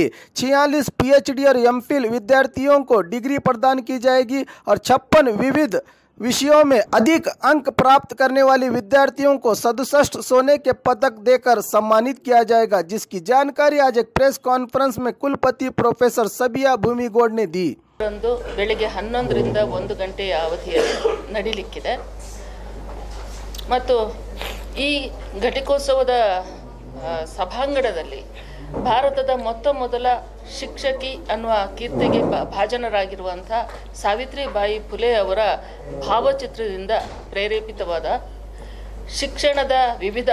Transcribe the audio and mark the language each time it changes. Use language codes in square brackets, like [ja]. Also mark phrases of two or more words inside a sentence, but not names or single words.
[hi] 46 PhD और MPhil विद्यार्थियों को डिग्री प्रदान की जाएगी और 56 विविध विषयों में अधिक अंक प्राप्त करने वाले विद्यार्थियों को 67 सोने के पदक देकर सम्मानित किया जाएगा, जिसकी जानकारी आज एक [en] press conference [hi] में कुलपति प्रोफेसर सबिया भूमिगौड़ ने दी। [kn] ಬೆಳಗ್ಗೆ 11 ರಿಂದ 1 ಗಂಟೆಯ ಅವಧಿಯಲ್ಲಿ ನಡೆಯಲಿಕ್ಕಿದೆ ಮತ್ತು ಈ ಘಟಿಕೋತ್ಸವದ ಸಭಾಂಗಣದಲ್ಲಿ ಭಾರತದ ಮೊದಲ ಶಿಕ್ಷಕಿ ಅನ್ನುವ ಕೀರ್ತಿಗೆ ಭಾಜನರಾಗಿರುವಂಥ ಸಾವಿತ್ರಿಬಾಯಿ ಫುಲೆ ಅವರ ಭಾವಚಿತ್ರದಿಂದ ಪ್ರೇರೇಪಿತವಾದ ಶಿಕ್ಷಣದ ವಿವಿಧ